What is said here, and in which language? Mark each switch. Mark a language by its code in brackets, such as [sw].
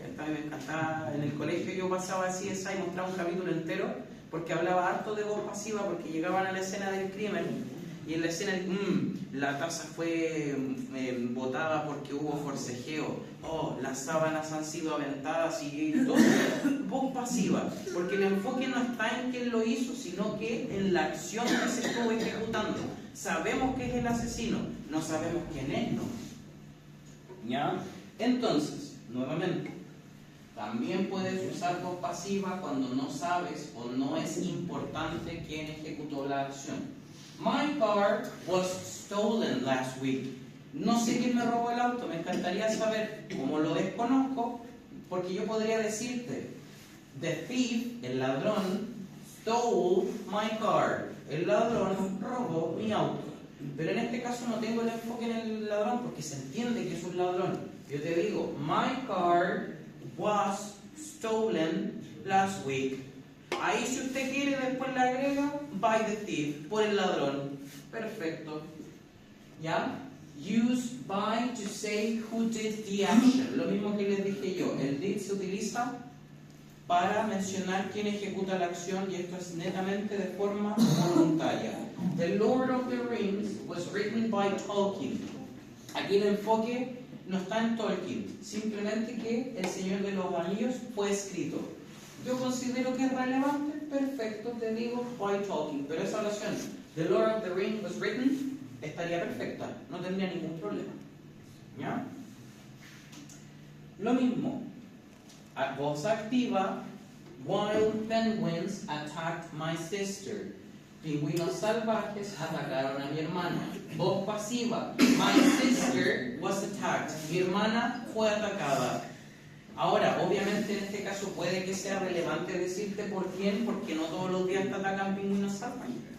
[es] A mí me encantaba, en el colegio yo pasaba CSI y mostraba un capítulo entero, porque hablaba harto de voz pasiva, porque llegaban a la escena del crimen, y en la escena, la taza fue botada porque hubo forcejeo, las sábanas han sido aventadas y todo, voz pasiva, porque el enfoque no está en quién lo hizo, sino que en la acción que se estuvo ejecutando. Sabemos que es el asesino, no sabemos quién es, ¿no? ¿Ya? Entonces, nuevamente, también puedes usar voz pasiva cuando no sabes o no es importante quién ejecutó la acción. [en] My car was stolen last week. [es] No sé quién me robó el auto, me encantaría saber. Como lo desconozco, porque yo podría decirte, [en] the thief, [es] el ladrón, [en] stole my car. [es] El ladrón robó mi auto. Pero en este caso no tengo el enfoque en el ladrón porque se entiende que es un ladrón. Yo te digo, [en] my car was stolen last week. [es] Ahí si usted quiere después le agrega [en] by the thief, [es] por el ladrón. Perfecto. ¿Ya? [en] Use by to say who did the action. [es] Lo mismo que les dije yo. El did se utiliza para mencionar quién ejecuta la acción y esto es netamente de forma voluntaria. [en] The Lord of the Rings was written by Tolkien. [es] Aquí el enfoque no está en Tolkien, simplemente que El Señor de los Anillos fue escrito. Yo considero que es relevante, perfecto, te digo by Tolkien, pero esa oración, [en] The Lord of the Rings was written, [es] estaría perfecta, no tendría ningún problema. ¿Ya? Lo mismo, voz activa, [en] Wild penguins attacked my sister. [es] Pingüinos salvajes atacaron a mi hermana. Voz pasiva, [en] my sister was attacked. [es] Mi hermana fue atacada. Ahora, obviamente en este caso puede que sea relevante decirte por quién, porque no todos los días te atacan pingüinos salvajes.